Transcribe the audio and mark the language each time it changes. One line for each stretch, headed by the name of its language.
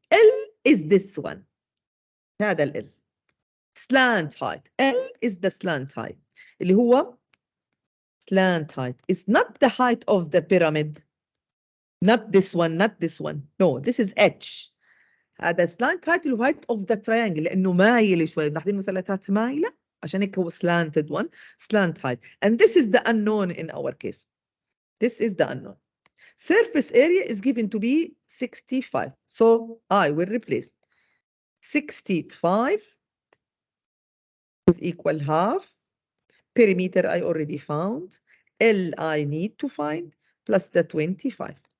English: L is this one.
Arabic: هذا ال
English: L. Slant height. L is the slant height.
Arabic: اللي هو
English: slant height. It's not the height of the pyramid. Not this one, not this one. No, this is H.
Arabic: هذا
English: slant height
Arabic: اللي هو
English: height of the triangle
Arabic: لأنه مايل شوي. بنحضر مثلثات مايلة عشان هيك هو
English: slanted one. Slant height. And this is the unknown in our case. This is the unknown. Surface area is given to be 65. So I will replace 65 is equal half. Perimeter I already found. L I need to find plus the 25.